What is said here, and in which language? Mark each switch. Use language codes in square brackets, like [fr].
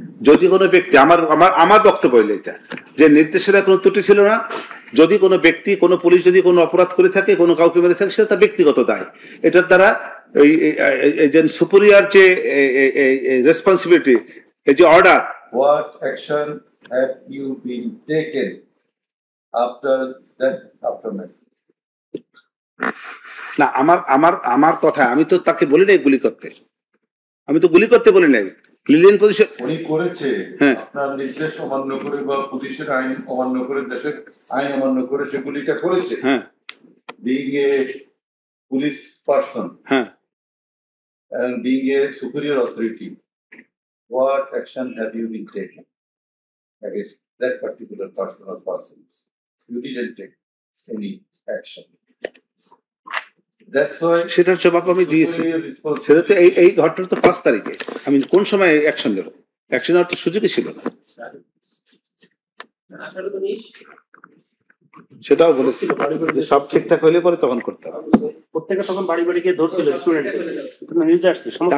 [bn] যদি কোনো ব্যক্তি আমার বক্তব্য হইলো এটা যে নির্দেশনায় কোনো ত্রুটি ছিল না। যদি কোনো ব্যক্তি, কোনো পুলিশ যদি কোনো অপরাধ করে থাকে, কোনো কাউকে মেরে থাকে, সেটা তার ব্যক্তিগত দায়। এটার দ্বারা যে সুপিরিয়র যে রেসপন্সিবিলিটি, এই যে order, [en] What action have you been taken after that aftermath? [bn] না আমার কথা, আমি তো তাকে বলি নাই গুলি করতে, আমি তো গুলি করতে বলি নাই। লিলিয়ান পজিশন উনি করেছে, হ্যাঁ। আপনার নির্দেশ অমান্য করে বা পুলিশের আইন অমান্য করে, দেশের আইন অমান্য করে সে গুলিটা করেছে। হ্যাঁ [en] Being a police person [bn] হ্যাঁ [en] and being a superior authority, what action have you been taken against that particular person or persons? You didn't take any action. That's why [bn] সেটার জবাব আমি দিয়েছি। সেটা তো এই ঘটনা তো 5 তারিখে, আমি কোন সময় অ্যাকশন নেব? অ্যাকশন নেওয়ার তো সুযোগই ছিল না। সেটাও বলেছি যে সব ঠিকঠাক হইলে পরে তখন করতে হবে। প্রত্যেকে তখন বাড়ি বাড়ি গিয়ে ধরছিল স্টুডেন্টদের, নিউজে আসছে সমস্ত